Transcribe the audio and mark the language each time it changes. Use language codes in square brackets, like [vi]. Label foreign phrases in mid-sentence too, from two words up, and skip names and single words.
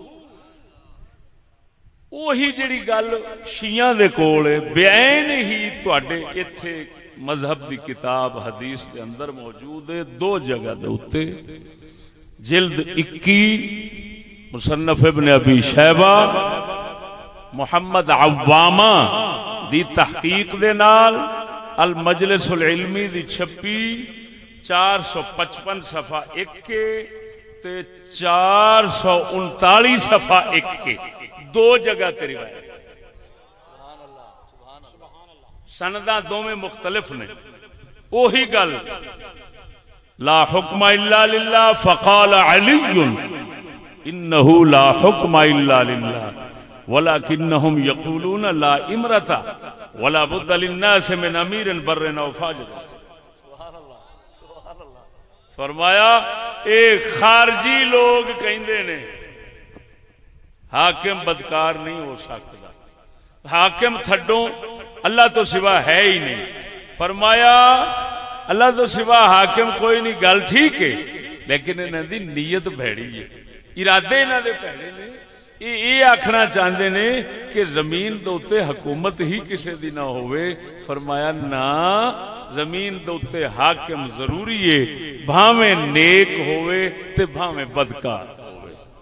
[pa] اوہی جہڑی گل شیعیاں دے کول ہے بیان ہی تہاڈے ایتھے مذہب کی کتاب حدیث کے اندر موجود ہے. دو جگہ دے اتے جلد 21 مصنف ابن ابی شیبہ محمد عوامہ دی تحقیق دے نال، المجلس العلمی دی چھپی 455 صفحہ 1 کے تے 439 صفحہ 1 کے، دو جگہ تے روایت. سنداں دوویں مختلف نے. اوہی گل [ar] لا حكم إلا لله فقال علي إنه لا حكم إلا لله ولكنهم يقولون لا إمرة ولا بد للناس من أمير بر أو فاجر. [pa] فرمایا ایک خارجی لوگ کہندے نے حاکم بدکار نہیں ہو سکتا، حاکم تھڈو اللہ تو سوا ہے ہی نہیں. فرمایا اللہ تو سوا حاکم کوئی نہیں، گل ٹھیک ہے، لیکن انہاں دی نیت بھیڑی ہے، ارادے انہاں دے بھیڑے نے. یہ آکھنا چاہتے نے کہ زمین دے اتے حکومت ہی کسے دی نہ ہووے. فرمایا نہ، زمین دے اتے حاکم ضروری ہے، بھاویں نیک ہووے تے بھاویں بدکار ہووے.